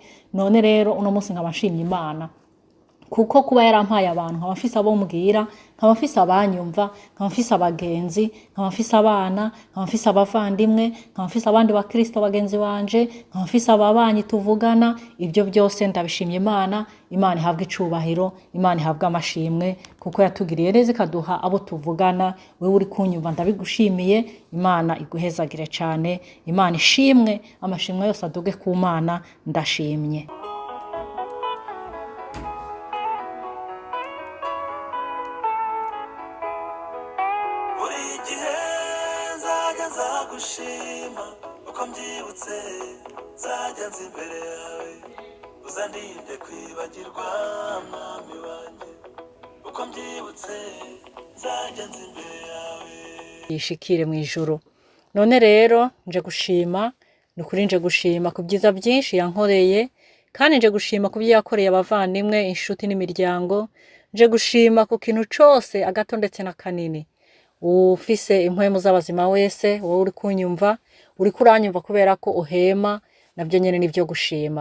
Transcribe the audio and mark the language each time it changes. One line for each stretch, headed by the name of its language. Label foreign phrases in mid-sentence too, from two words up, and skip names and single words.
Rundi: None rero uno munsi nkaba nshimye Imana kuko kuba yarampaye abantu, nkaba mfise abo mbwira, nkaba mfise abanyumva, nkaba mfise abagenzi, nkaba mfise abana, nkaba mfise abavandimwe, nkaba mfise abandi bakristo bagenzi banje, nkaba mfise ababanyi tuvugana. Ibyo byose ndabishimye Imana. Imana ihabwe icubahiro, Imana ihabwe amashimwe kuko yatugiriye neza ikaduha abo tuvugana. Wewe uri kunyumva ndabigushimiye. Imana iguhezagire cane, Imana ishimwe, amashimwe yose aduge ku Mana. Ndashimye.
Kinyarwanda: Gushima uko mbyibutse nzajya nzi imbere yawe, uzandinde kwibagirwa mwami wanjye. Uko mbyibutse nzajya nzi imbere yawe,
Rundi: yishikire mu ijuru. None rero nje gushima, nukuri nje gushima ku byiza byinshi yankoreye, kandi nje gushima ku byo yakoreye abavandimwe, inshuti n'imiryango. Nje gushima ku kintu cose, agato ndetse na kanini. Ufise impwemu z'abazima wese, wowe uri kunyumva, uri kuranyumva kubera ko uhema, nabyo nyene nivyo gushima.